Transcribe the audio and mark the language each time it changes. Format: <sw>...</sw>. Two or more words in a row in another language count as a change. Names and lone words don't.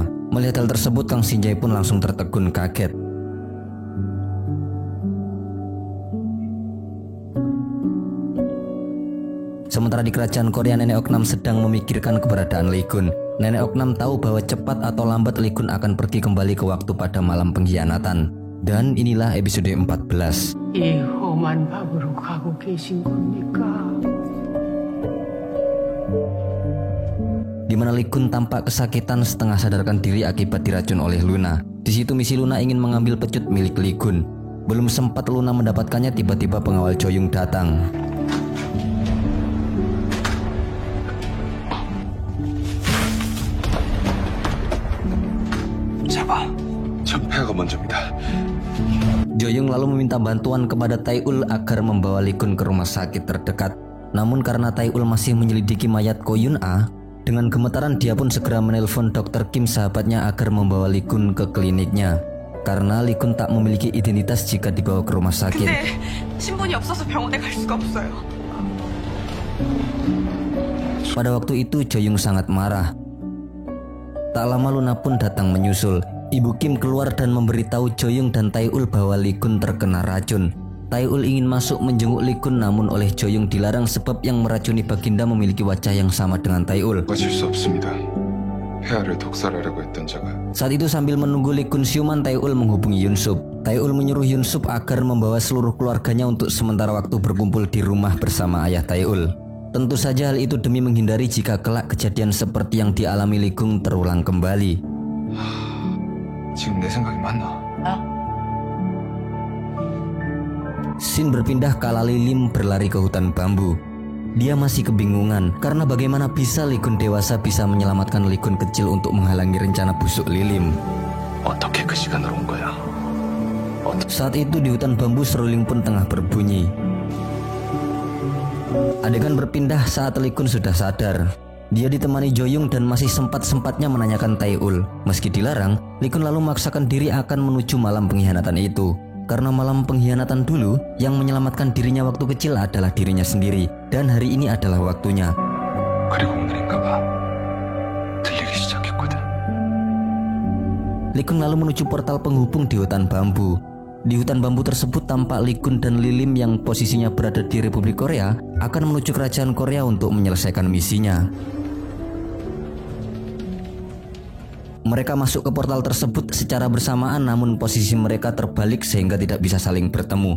<id>Melihat hal tersebut, Kang Shin-jae pun langsung tertegun kaget. Sementara di kerajaan Korea, Nenek Oknam sedang memikirkan keberadaan Lee-kun. Nenek Oknam tahu bahwa cepat atau lambat Lee-kun akan pergi kembali ke waktu pada malam pengkhianatan. Dan inilah episode 14.</id> <ko>이 험한 밤으로 가고 계신 겁니까?</ko> <id>Di mana Lee-kun tampak kesakitan setengah sadarkan diri akibat diracun oleh Luna. Di situ misi Luna ingin mengambil pecut milik Lee-kun. Belum sempat Luna mendapatkannya, tiba-tiba pengawal Jo-young datang.</id> <ko>폐하가 먼저입니다.</ko> <id>Jo-young lalu meminta bantuan kepada Tae-ul agar membawa Lee-kun ke rumah sakit terdekat. Namun karena Tae-ul masih menyelidiki mayat Ko Yun-ah, dengan gemetaran dia pun segera menelpon Dr. Kim sahabatnya agar membawa Lee-kun ke kliniknya. Karena Lee-kun tak memiliki identitas jika dibawa ke rumah sakit.</id> <ko>근데 신분이 없어서 병원에 갈 수가 없어요.</ko> <id>Pada waktu itu Jo-young sangat marah. Tak lama Luna pun datang menyusul. Ibu Kim keluar dan memberitahu Jo-young dan Tae-ul bahwa Lee-kun terkena racun. Tae-ul ingin masuk menjenguk Lee-kun namun oleh Jo-young dilarang sebab yang meracuni Baginda memiliki wajah yang sama dengan Tae-ul.</id> <ko>가질 수 없습니다. 폐하를 독살하려고 했던 자가.</ko> <id>Saat itu sambil menunggu Lee-kun siuman, Tae-ul menghubungi Yun-sup. Tae-ul menyuruh Yun-sup agar membawa seluruh keluarganya untuk sementara waktu berkumpul di rumah bersama ayah Tae-ul. Tentu saja hal itu demi menghindari jika kelak kejadian seperti yang dialami Lee-kun terulang kembali.</id> <ko>지금 내 생각이 맞나?</ko> <id>Shin berpindah kala Lilim berlari ke hutan bambu. Dia masih kebingungan karena bagaimana bisa Lee-kun dewasa bisa menyelamatkan Lee-kun kecil untuk menghalangi rencana busuk Lilim.</id> <ko>어떻게 그 시간으로 온 거야?</ko> <id>Saat itu di hutan bambu seruling pun tengah berbunyi. Adegan berpindah saat Lee-kun sudah sadar. Dia ditemani Jo-young dan masih sempat-sempatnya menanyakan Tae-ul. Meski dilarang, Lee-kun lalu memaksakan diri akan menuju malam pengkhianatan itu. Karena malam pengkhianatan dulu, yang menyelamatkan dirinya waktu kecil adalah dirinya sendiri. Dan hari ini adalah waktunya.</id> <ko>그리고 오늘인가 봐. 들리기 시작했거든.</ko> <id>Lee-kun lalu menuju portal penghubung di hutan bambu. Di hutan bambu tersebut tampak Lee-kun dan Lilim yang posisinya berada di Republik Korea akan menuju kerajaan Korea untuk menyelesaikan misinya. Mereka masuk ke portal tersebut secara bersamaan namun posisi mereka terbalik sehingga tidak bisa saling bertemu.</id>